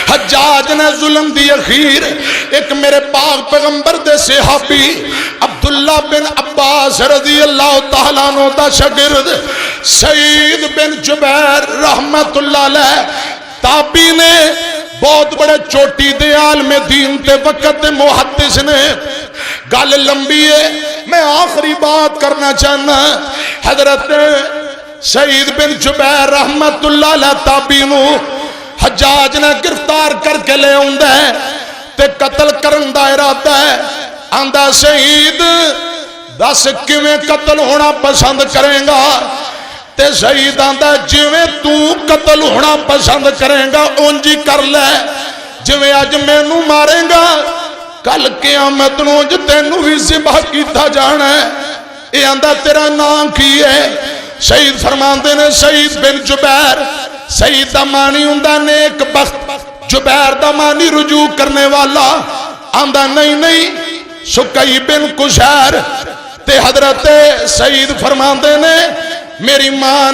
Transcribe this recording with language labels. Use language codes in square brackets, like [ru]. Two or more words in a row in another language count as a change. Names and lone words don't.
[pa] حجاج نے ظلم دی اخیر ایک میرے پاک پیغمبر دے صحابی عبداللہ بن عباس [ar] رضی اللہ تعالیٰ عنہ [pa] دا شاگرد سعید بن جبیر [ar] رحمت اللہ [pa] علیہ تابی نے بہت بڑے چوٹی دے عالم دین تے وقت محدث نے گل لمبی ہے میں آخری بات کرنا چاہنا حضرت سعید بن جبیر رحمت اللہ علیہ تابی نو حجاج نے گرفتار کر کے لے آندا ہے تے قتل کرن دا ارادہ ہے آندا سعید دس کیویں قتل ہونا پسند کریں گا تے سعید آندا جویں تو قتل ہونا پسند کریں گا اونجی کر لے جویں اج مینوں مارے گا کل قیامت نو ج تینوں بھی ذبح کیتا جانا ہے اے آندا تیرا نام کی ہے سعید فرماندے نے سعید بن جبیر سعید دا معنی ہوندا نیک بخت جبیر دا معنی رجوع کرنے والا آندا نہیں سکی بن کشیر تے حضرت سعید فرماندے نے میری ماں